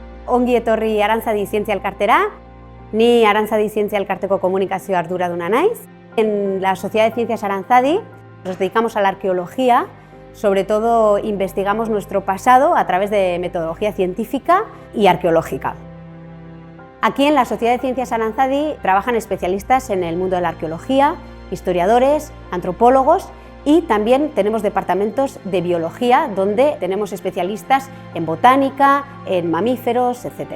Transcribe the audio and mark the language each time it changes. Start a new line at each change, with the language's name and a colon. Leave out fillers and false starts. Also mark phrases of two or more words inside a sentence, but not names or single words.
Basque: ongi etorri Arantzadi Zientzia Elkartera. Ni Arantzadi Zientzia Elkarteko komunikazio arduraduna naiz.
Spanish: En la Sociedad de Ciencias Arantzadi nos dedicamos a la arqueología, sobre todo investigamos nuestro pasado a través de metodología científica y arqueológica. Aquí en la Sociedad de Ciencias Arantzadi trabajan especialistas en el mundo de la arqueología, historiadores, antropólogos y también tenemos departamentos de biología donde tenemos especialistas en botánica, en mamíferos, etc.